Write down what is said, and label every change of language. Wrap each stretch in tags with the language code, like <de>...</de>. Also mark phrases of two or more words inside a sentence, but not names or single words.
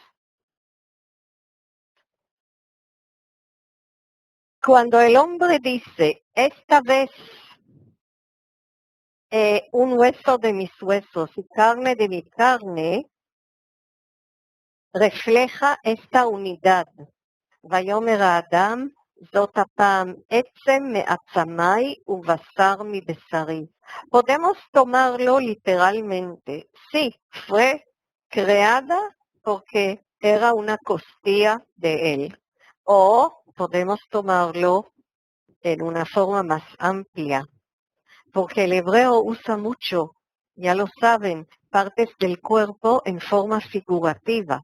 <es>Cuando el hombre dice, esta vez un hueso de mis huesos y carne de mi carne, refleja esta unidad.</es> <he>ויאמר האדם, זאת הפעם עצם מעצמי ובשר מבשרי.</he> <es>Podemos tomarlo literalmente. Sí, fue creada porque era una costilla de él. O podemos tomarlo en una forma más amplia, porque el hebreo usa mucho, ya lo saben, partes del cuerpo en forma figurativa.</es>